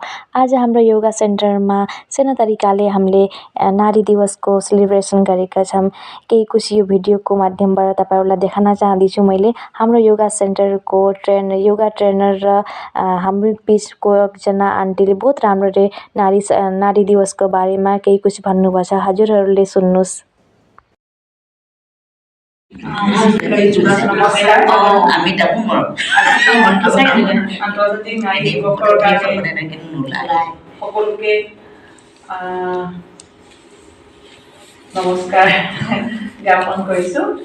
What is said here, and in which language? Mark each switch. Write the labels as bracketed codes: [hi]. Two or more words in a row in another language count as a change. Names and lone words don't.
[ne] आज हाम्रो योगा सेन्टरमा सानो तरिकाले हामीले नारी दिवसको सेलिब्रेसन गरेका छौँ। केही कुछ यो भिडियोको माध्यमबाट तपाईँहरूलाई देखाउन चाहन्छु। मैले हाम्रो योगा सेन्टरको योगा ट्रेनर र हाम्रो बिचको एकजना आन्टीले बहुत राम्ररी नारी दिवसको बारेमा केही कुछ भन्नुभएको छ। हजुरहरूले सुन्नुहोस्। [as] আমি তাকো আন্তৰ্জাতিক নাৰী দিৱসৰ কাৰণে সকলোকে নমস্কাৰ জ্ঞাপন কৰিছোঁ।